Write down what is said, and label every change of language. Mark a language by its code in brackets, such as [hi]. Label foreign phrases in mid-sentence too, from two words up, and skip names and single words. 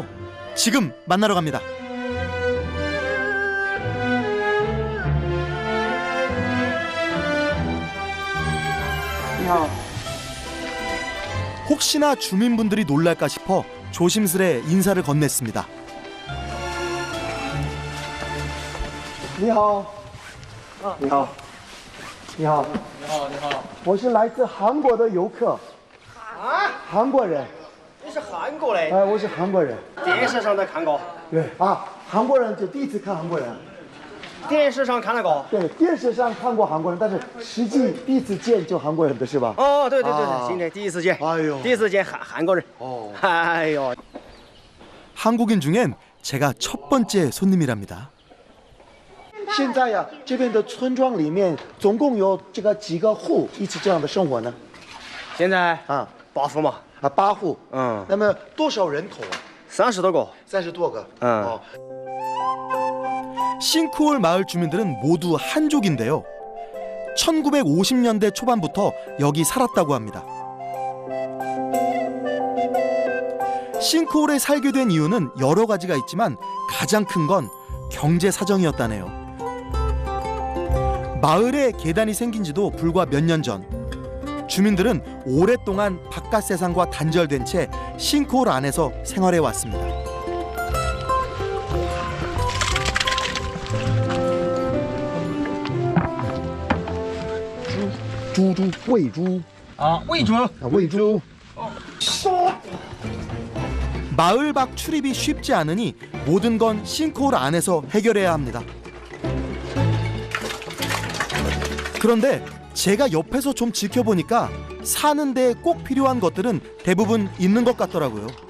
[ko] 지금 만나러 갑니다. 혹시나 주민분들이 놀랄까 싶어 조심스레 인사를 건넸습니다. [zh] 你好，你好，你好，我是来自韩国的游客，韩国人，你是韩国的，哎，我是韩国人，电视上都看过，对啊，韩国人就第一次看韩国人，电视上看那个。对，电视上看过韩国人，但是实际第一次见就韩国人的是吧？哦，对对对啊对，今天第一次见，哎呦第一次见韩国人。哦，哎呦， [ko] 한국인 중엔 제가 첫 번째 손님이랍니다. [zh] 现在呀，这边的村庄里面总共有这个几个户一起这样的生活呢？现在啊 8户嘛，啊，8户，嗯，那么多少人口啊 30多个。？30多个，嗯哦， [ko] 싱크홀 마을 주민들은 모두 한족인데요. 1950년대 초반부터 여기 살았다고 합니다. 싱크홀에 살게 된 이유는 여러 가지가 있지만 가장 큰 건 경제 사정이었다네요. 마을에 계단이 생긴 지도 불과 몇 년 전. 주민들은 오랫동안 바깥 세상과 단절된 채 싱크홀 안에서 생활해 왔습니다. [zh] 猪喂猪啊，喂猪。啊，喂猪。 [ko] 마을 밖 출입이 쉽지 않으니 모든 건 싱크홀 안에서 해결해야 합니다. 그런데 제가 옆에서 좀 지켜보니까 사는 데 꼭 필요한 것들은 대부분 있는 것 같더라고요.